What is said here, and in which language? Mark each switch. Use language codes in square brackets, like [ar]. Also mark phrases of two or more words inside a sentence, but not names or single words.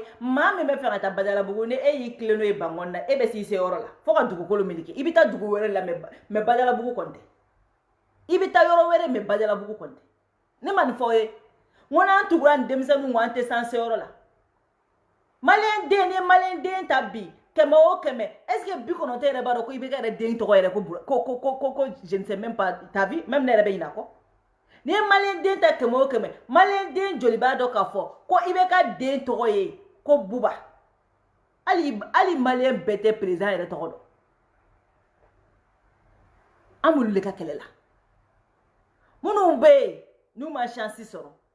[bm] maa min bɛ fɛ ka taa Badalabugu ni e y'i tilen n'o ye Bangɔni na e bɛ s'i se yɔrɔ la fo ka dugukolo meleke i bɛ taa dugu wɛrɛ la mais Badalabugu kɔni tɛ i bɛ taa yɔrɔ wɛrɛ mais Badalabugu kɔni tɛ ne ma nin fɔ ye n ko n'an tugura nin denmisɛnninw ko an tɛ s'an se yɔrɔ la maliyɛn den ni maliyɛn den ta bi kɛmɛ o kɛmɛ [fr] est-ce que [bm] 90 yɛrɛ b'a dɔn ko i bɛ ka yɛrɛ den tɔgɔ yɛrɛ ko [fr] je ne sais même pas ta vie même [bm] ne yɛrɛ bɛ ɲinɛ kɔ ni ye maliyɛn den ta kɛmɛ o kɛmɛ maliyɛn den joli b'a dɔn k'a fɔ ko i bɛ ka den tɔgɔ ye ko Buba hali maliyɛn bɛɛ tɛ président yɛrɛ tɔgɔ dɔn an b'olu de ka kɛlɛ la minnu bɛ yen n'u ma chance sɔrɔ